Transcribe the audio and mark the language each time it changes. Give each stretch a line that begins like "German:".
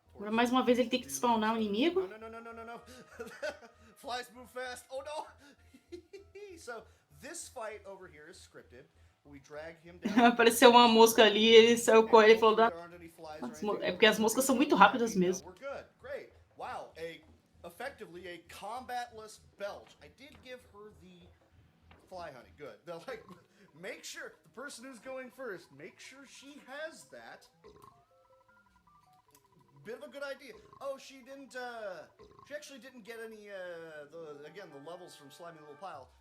Portuguese: Mais uma vez ele tem que spawnar o inimigo.
English: No. Flies move fast. Oh no. So this fight over here is scripted.
Portuguese: Apareceu uma mosca ali, ele saiu com ele e falou: é porque as moscas são muito rápidas mesmo.
English: Wow, effectively a combatless belch. I did give her the fly honey. Good. They're like, make sure the person who's going first, make sure she has that. Bit of a good idea. Oh, she actually didn't get any, the levels from Slimy Little Pile.